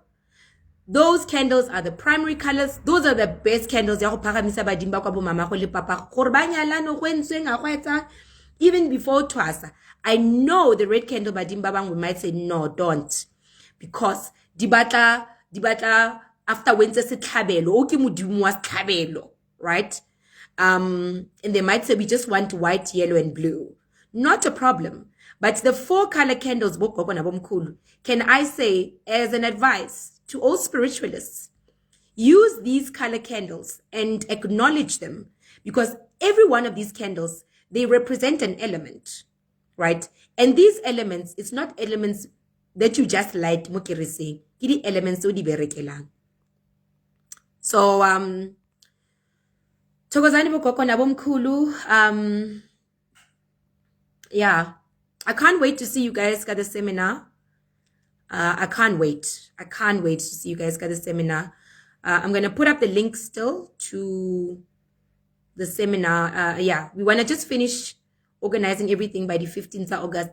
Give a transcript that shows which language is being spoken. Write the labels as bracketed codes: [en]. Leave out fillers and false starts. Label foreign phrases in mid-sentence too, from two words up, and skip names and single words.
[en] Those candles are the primary colors. Those are the best candles. Even before Twasa, I know the red candle badimba we might say no, don't, because dibata after winter [tn] se tlhabelo o ke modimo wa tlhabelo, [en] right? And they might say we just want white, yellow, and blue. Not a problem. But the 4 color candles, can I say as an advice to all spiritualists, use these color candles and acknowledge them, because every one of these candles, they represent an element, right? And these elements, it's not elements that you just light, it is elements [tn] o di berekelang. [zu] So thokozani bogogo nabomkhulu. [en] Yeah, I can't wait to see you guys at the seminar. I can't wait to see you guys at the seminar. I'm gonna put up the link still to the seminar. Yeah, we wanna just finish organizing everything by the 15th of August.